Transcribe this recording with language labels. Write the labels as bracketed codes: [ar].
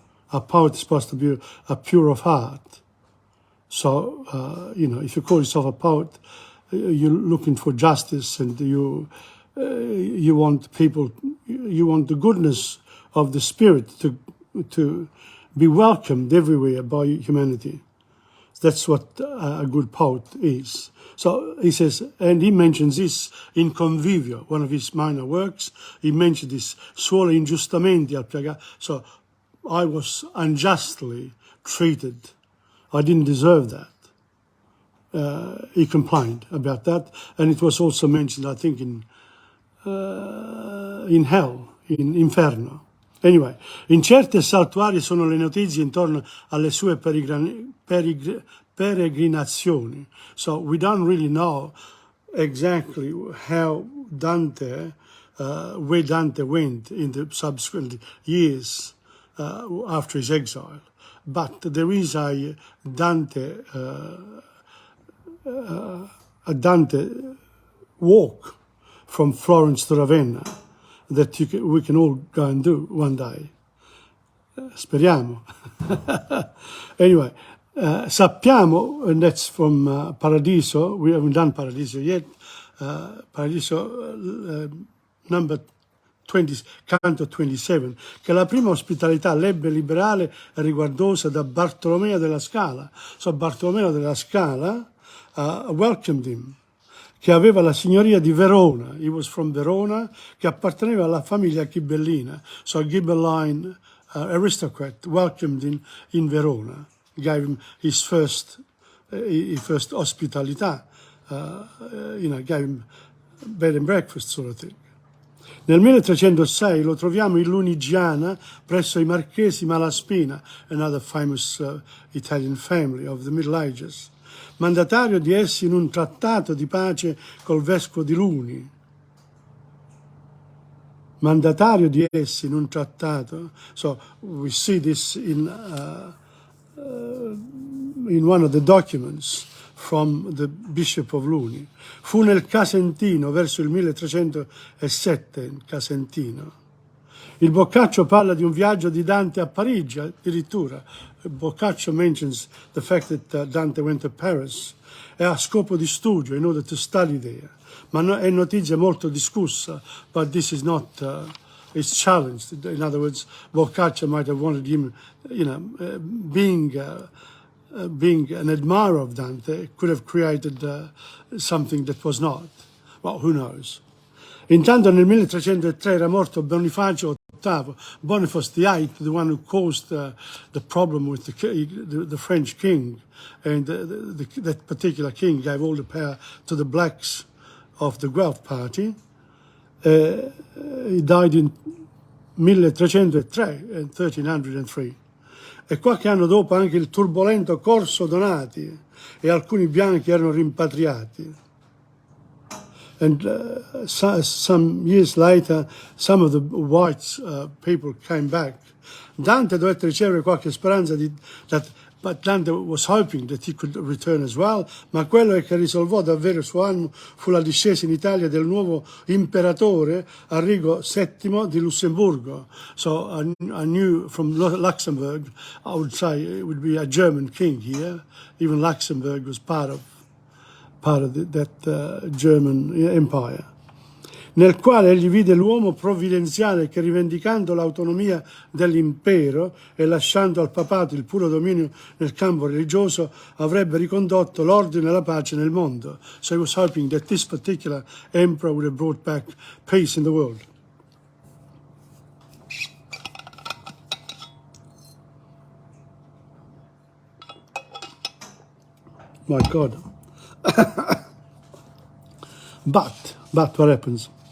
[en] A poet is supposed to be a pure of heart. So, if you call yourself a poet, you're looking for justice, and you want people, you want the goodness of the spirit to be welcomed everywhere by humanity. That's what a good poet is. So he says, and he mentions this in Convivio, one of his minor works. He mentioned this, [it] suole ingiustamente al piagato. [en] So I was unjustly treated. I didn't deserve that. He complained about that. And it was also mentioned, I think, in in hell, in inferno. [it] Anyway, in certe saltuarie sono le notizie intorno alle sue peregrinazioni. [en] So we don't really know exactly how Dante, where Dante went in the subsequent years after his exile. But there is a Dante walk from Florence to Ravenna that we can all go and do one day. [it] Speriamo. [en] Anyway, sappiamo, and that's from Paradiso, we haven't done Paradiso yet, Paradiso number 20, canto 27, [it] che la prima ospitalità lebbe liberale e riguardosa da Bartolomeo della Scala. [en] So Bartolomeo della Scala welcomed him, [it] che aveva la signoria di Verona. [en] He was from Verona, [it] che apparteneva alla famiglia ghibellina. [en] So a Ghibelline aristocrat welcomed him in Verona, gave him his first ospitalità, gave him bed and breakfast sort of thing. [it] Nel 1306 lo troviamo in Lunigiana presso i Marchesi Malaspina, [en] another famous Italian family of the Middle Ages, [it] mandatario di essi in un trattato di pace col vescovo di Luni. Mandatario di essi in un trattato. [en] So we see this in one of the documents from the Bishop of Luni. [it] Fu nel Casentino verso il 1307, in Casentino. Il Boccaccio parla di un viaggio di Dante a Parigi, addirittura. [en] Boccaccio mentions the fact that Dante went to Paris [it] a scopo di studio, [en] in order to study there. [it] Ma è notizia molto discussa, [en] but this is not, it's challenged. In other words, Boccaccio might have wanted him, being an admirer of Dante, could have created something that was not. Well, who knows? [it] Intanto nel 1303 era morto Bonifacio VIII, [en] Boniface VIII, the one who caused the problem with the French king, and that particular king gave all the power to the blacks of the Guelph party. He died in 1303. [it] E qualche anno dopo anche il turbolento Corso Donati e alcuni bianchi erano rimpatriati. [en] And some years later, some of the white people came back. [it] Dante dovette ricevere qualche speranza [en] but Dante was hoping that he could return as well, [it] ma quello che risolvò davvero il suo animo fu la discesa in Italia del nuovo imperatore Arrigo VII di Lussemburgo. [en] So I knew from Luxembourg, I would say it would be a German king here. Even Luxembourg was part of that German Empire, [it] nel quale egli vide l'uomo provvidenziale che, rivendicando l'autonomia dell'impero e lasciando al papato il puro dominio nel campo religioso, avrebbe ricondotto l'ordine e la pace nel mondo. [en] So he was hoping that this particular emperor would have brought back peace in the world. My God. But what happens?